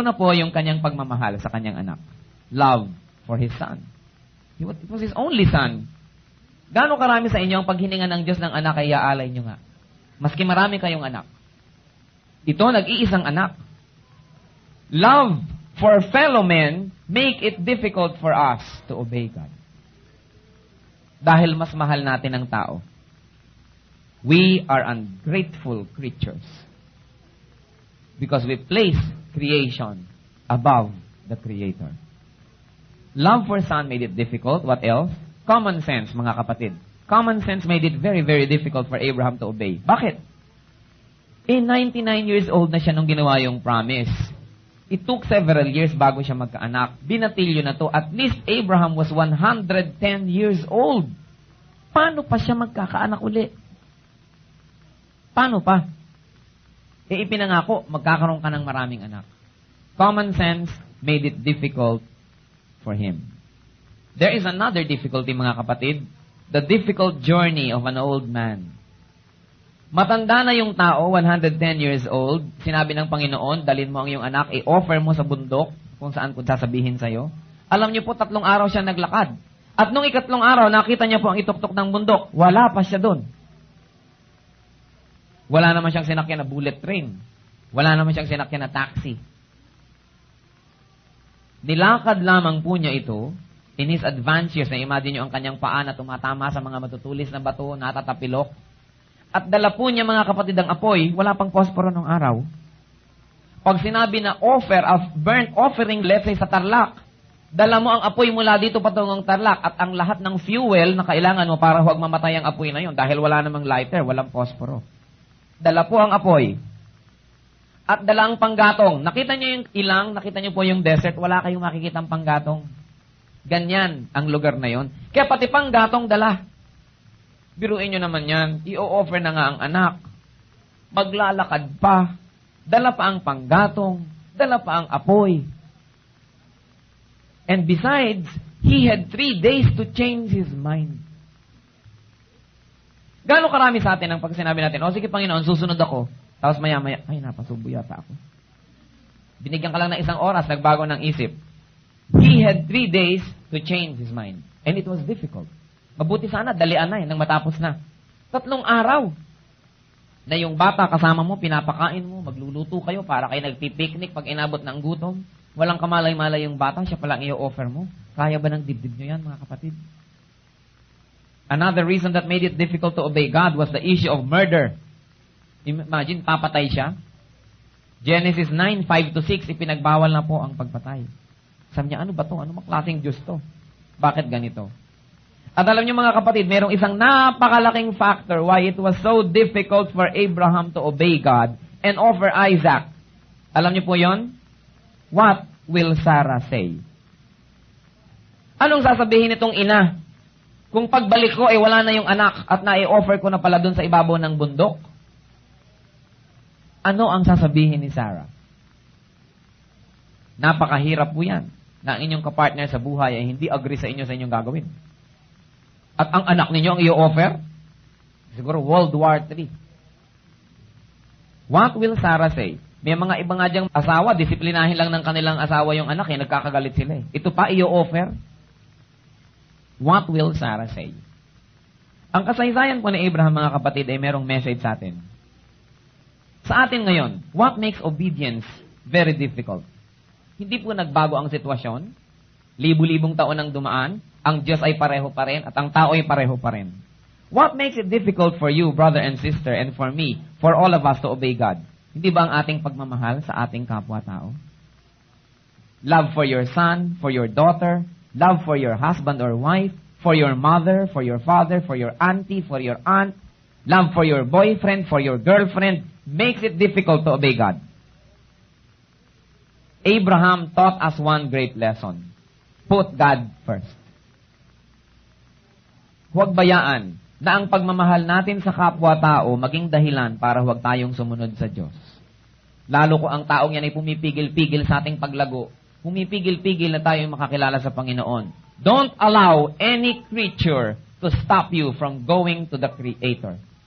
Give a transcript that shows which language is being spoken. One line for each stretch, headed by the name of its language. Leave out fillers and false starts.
Filipino: Una po, yung kanyang pagmamahal sa kanyang anak.
English: Love for his son. It was his only son.
Filipino: Gaano karami sa inyo ang paghininga ng Diyos ng anak ay iaalay nyo nga? Maski marami kayong anak. Ito, nag-iisang anak.
English: Love for fellow men make it difficult for us to obey God.
Filipino: Dahil mas mahal natin ang tao.
English: We are ungrateful creatures. Because we place creation above the Creator. Love for son made it difficult. What else? Common sense,
Filipino: mga kapatid.
English: Common sense made it very, very difficult for Abraham to obey.
Filipino: Bakit? 99 years old na siya nung ginawa yung promise.
English: It took several years
Filipino: bago siya magkaanak. Binatilyo na to.
English: At least Abraham was 110 years old.
Filipino: Paano pa siya magkakaanak uli? Paano pa? Ipinangako, magkakaroon ka ng maraming anak.
English: Common sense made it difficult for him. There is another difficulty,
Filipino: mga kapatid.
English: The difficult journey of an old man.
Filipino: Matanda na yung tao, 110 years old. Sinabi ng Panginoon, dalhin mo ang iyong anak, i-offer mo sa bundok, kung saan ko sasabihin sa'yo. Alam niyo po, 3 araw siya naglakad. At nung 4 araw, nakita niya po ang ituktok ng bundok. Wala pa siya doon. Wala naman siyang sinakyan na bullet train. Wala naman siyang sinakyan na taxi. Nilakad lamang po niya ito
English: in his advanced years.
Filipino: Na-imagine niyo ang kanyang paa na tumatama sa mga matutulis na bato, natatapilok. At dala po niya, mga kapatid, ang apoy. Wala pang posporo ng araw. Pag sinabi na
English: offer of burnt offering, let's say
Filipino: sa Tarlac, dala mo ang apoy mula dito patungong Tarlac at ang lahat ng fuel na kailangan mo para huwag mamatay ang apoy na yun dahil wala namang lighter, walang posporo. Dala po ang apoy. At dala ang panggatong. Nakita niyo yung ilang, nakita niyo po yung desert, wala kayong makikita ang panggatong. Ganyan ang lugar na yon. Kaya pati panggatong dala. Biruin nyo naman yan, i-offer na nga ang anak. Maglalakad pa. Dala pa ang panggatong. Dala pa ang apoy.
English: And besides, he had 3 days to change his mind.
Filipino: Gano'ng karami sa atin ang pag sinabi natin, o sige Panginoon, susunod ako. Tapos maya-maya, ay napasubo yata ako. Binigyan ka lang ng 1 oras, nagbago ng isip.
English: He had 3 days to change his mind. And it was difficult.
Filipino: Mabuti sana, dalian na nang matapos na. 3 araw. Na yung bata kasama mo, pinapakain mo, magluluto kayo para kayo nagpipiknik pag inabot ng gutom. Walang kamalay-malay yung bata, siya palang i-offer mo. Kaya ba ng dibdib nyo yan, mga kapatid?
English: Another reason that made it difficult to obey God was the issue of murder.
Filipino: Imagine, papatay siya. Genesis 9:5-6, ipinagbawal na po ang pagpatay. Sabi niya, ano ba to? Ano maklaseng Diyos to? Bakit ganito? At alam niyo, mga kapatid, mayroong isang napakalaking
English: factor why it was so difficult for Abraham to obey God and offer Isaac.
Filipino: Alam niyo po yon?
English: What will Sarah say?
Filipino: Anong sasabihin nitong ina? Kung pagbalik ko, wala na yung anak at na-i-offer ko na pala dun sa ibabaw ng bundok. Ano ang sasabihin ni Sarah? Napakahirap po yan na ang inyong kapartner sa buhay ay hindi agree sa inyo sa inyong gagawin. At ang anak ninyo ang i-offer? Siguro World War III.
English: What will Sarah say?
Filipino: May mga iba nga diyang asawa, disiplinahin lang ng kanilang asawa yung anak, nagkakagalit sila. Ito pa i-offer?
English: What will Sarah say?
Filipino: Ang kasaysayan po ni Abraham, mga kapatid, ay merong message sa atin. Sa atin ngayon,
English: what makes obedience very difficult?
Filipino: Hindi po nagbago ang sitwasyon. Libu-libong taon ang dumaan. Ang Diyos ay pareho pa rin at ang tao ay pareho pa rin.
English: What makes it difficult for you, brother and sister, and for me, for all of us to obey God?
Filipino: Hindi ba ang ating pagmamahal sa ating kapwa-tao?
English: Love for your son, for your daughter, love for your husband or wife, for your mother, for your father, for your auntie, for your aunt, love for your boyfriend, for your girlfriend, makes it difficult to obey God. Abraham taught us one great lesson. Put God first.
Filipino: Huwag bayaan na ang pagmamahal natin sa kapwa-tao maging dahilan para huwag tayong sumunod sa Diyos. Lalo ko ang taong yan ay pumipigil-pigil sa ating paglago. Pumipigil-pigil na tayo makakilala sa Panginoon.
English: Don't allow any creature to stop you from going to the Creator.